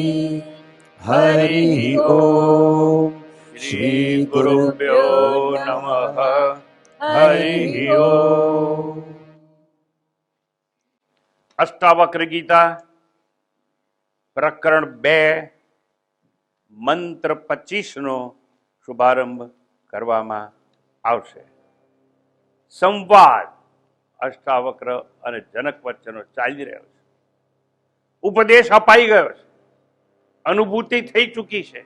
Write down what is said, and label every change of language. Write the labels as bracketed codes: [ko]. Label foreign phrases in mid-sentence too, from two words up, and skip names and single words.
[sa] हरि ओम। श्री गुरुभ्यो नमः। हरि ओम। [gu] અષ્ટાવક્ર ગીતા પ્રકરણ 2 મંત્ર 25નો શુભારંભ કરવામાં આવશે. સંવાદ અષ્ટાવક્ર અને જનક વચ્ચેનો ચાલી રહ્યો છે. ઉપદેશ અપાઈ ગયો છે, અનુભૂતિ થઈ ચૂકી છે.